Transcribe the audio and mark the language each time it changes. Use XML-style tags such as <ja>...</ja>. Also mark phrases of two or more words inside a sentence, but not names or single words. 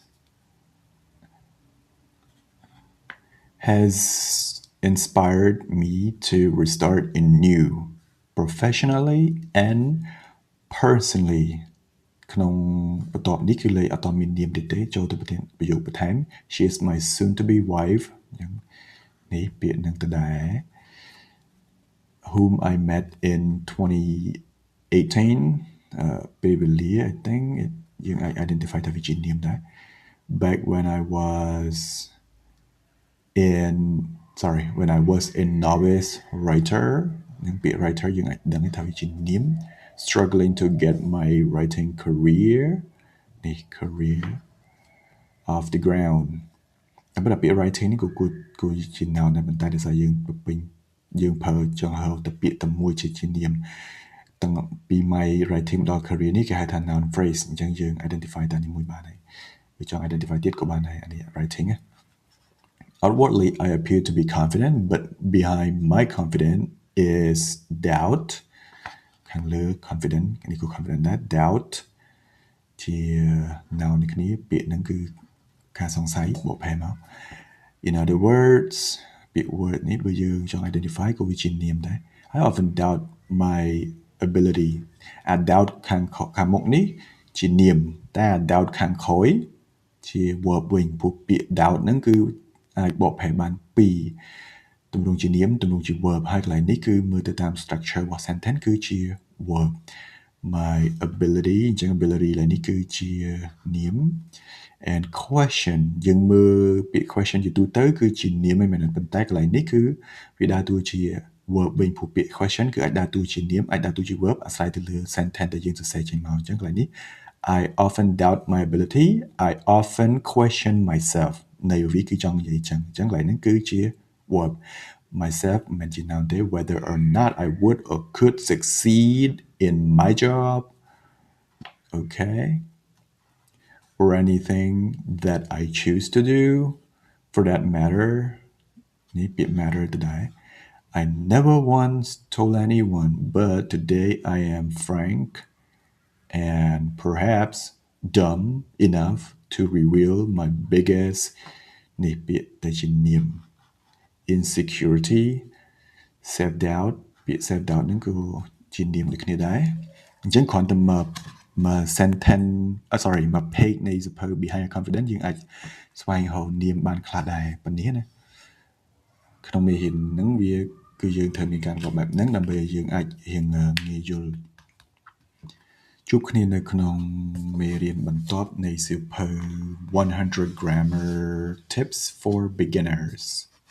<en>has inspired me to restart anew professionally and personally</en> <km>ក្នុងបន្ទាប់នេះគឺលេខអត់មាននាមទេចូលទៅប្រយោគបន្ថែម</km> <en>she is my soon to be wife</en> <km>យ៉ាងនេះពាក្យនឹងទៅដែរ</km> <en>whom I met in 2018 ពេលវេលា I think</en> <km>យើងអាច</km> <en>identify</en> <km>ថាវាជានាមដែរ</km> <en>back when I was when I was in novice writer</en> <km>នឹងពាក្យ</km> <en>writer</en> <km>យើងអាចដឹងថាវាជានាម</km> <en>struggling to get my writing</en> <km>career នេះ</km> <en>career off the ground</en> <km>តែពាក្យ writing នេះគឺជា noun ដែរប៉ុន្តែដោយសារយើងប្រើចង់ហៅតែពាក្យតែមួយជានាមតាំងពី</km> <en>my writing</en> <km>ដល់ career នេះគេហៅថា</km> <en>noun phrase</en> <km>អញ្ចឹងយើង identify តែមួយបានហើយវាចង់ identify ទៀតក៏បានដែរអានេះ writing ណា</km> <en>Outwardly, I appear to be confident, but behind my confidence is doubt.</en> <km>ខាងលើ confident នេះគឺ confident ដែរ doubt ជា noun នេះគ្នាពាក្យហ្នឹងគឺការសង្ស័យបកប្រែមក</km> <en>In other words</en> <km>ពាក្យ word នេះបើយើងចង់ identify ក៏វាជានាមដែរ</km> <en>I often doubt my ability</en> <km>អា doubt ខាងមុខ នេះជានាមតែ doubt ខាងក្រោយជា verb វិញព្រោះពាក្យ doubt ហ្នឹងគឺអាចបកប្រែបានពីរទម្រង់ជានាមទម្រង់ជា verb ហើយកន្លែង នេះគឺមើលទៅតាម structure របស់ sentence គឺជា verb</km> <en>my ability</en> <km>អញ្ចឹង ability ឡើយនេះគឺជានាម</km> <en>and question</en> <km>យើងមើលពា ក្យ question ជាទូទៅគឺជានាមឯងមែនប៉ុន្តែកន្លែងនេះគឺវាដើរតួជា verb វិញព្រោះពាក្យ question គឺអាចដើរតួជានាមអាចដើរតួជា verb អាស្រ័យទៅលើ sentence ដែលយើងសរសេរចេញមកអញ្ចឹងកន្លែងនេះ</km> <en>I often doubt my ability I often question myself</en> <km>ន័យវាគឺចង់និយាយចឹងអញ្ចឹងកន្លែងហ្នឹងគឺជា</km> <en>verb myself</en> <km>មិនជា noun ទេ</km> <en>whether or not I would or could succeed in my job okay or anything that I choose to do for that matter</en> <km>នេះពាក្យ</km> <en>matter</en> <km>ទៅដែរ</km> <en>I never once told anyone but today I am frank and perhaps dumb enough to reveal my biggest</en> <km>នេះពាក្យតែជានាម</km> <en>insecurity self doubt ពាក្យ self doubt</en> <km>ហ្នឹងគឺជា នាមដូចគ្នាដែរអញ្ចឹងគ្រាន់តែមក</km> <en>sentence sorry</en> <km>មក page នៃសៀវភៅ</km> <en>behind your confidence</en> <km>យើងអាចស្វែងរកនាមបានខ្លះដែរប៉ុណ្នេះណាក្នុងមេរៀនហ្នឹងវាគឺយើងត្រូវមានការរាប់បែបហ្នឹងដើម្បីឲ្យយើងអាចរៀងងាយយល់ជួបគ្នានៅក្នុងមេរៀនបន្ទាប់នៃសៀវភៅ100</km> <en>grammar tips for beginners</en>